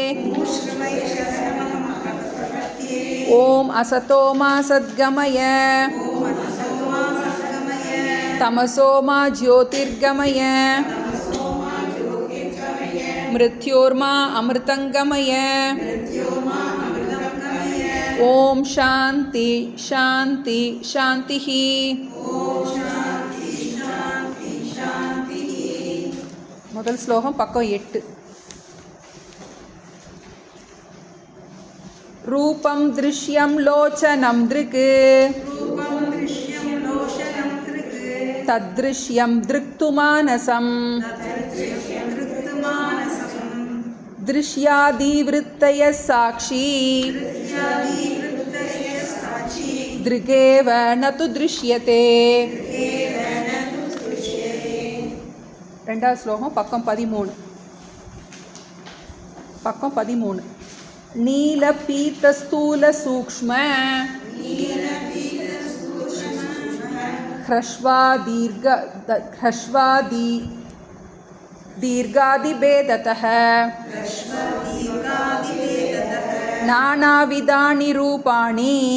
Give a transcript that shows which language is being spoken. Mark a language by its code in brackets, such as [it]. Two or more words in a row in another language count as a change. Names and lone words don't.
[sa] ॐ असतो मा सद्गमय तमसो मा ज्योतिर्गमय मृत्योर्मा अमृतंगमय। ओम शांति शांति शांतिः। [ta] முதல் ஸ்லோகம் பக்கம் 8. [sa] रूपं दृश्यं लोचनं दृक् तद्दृश्यं दृक्तुमानसं दृश्यादिवृत्तयः साक्षी दृगेव न तु दृश्यते। [ta] ரெண்டாவது ஸ்லோகம் பக்கம் 13. [sa] பக்கம் 13. नील पीत स्थूल सूक्ष्म ह्रस्वादि दीर्घादिभेदतः नानाविधानि रूपाणि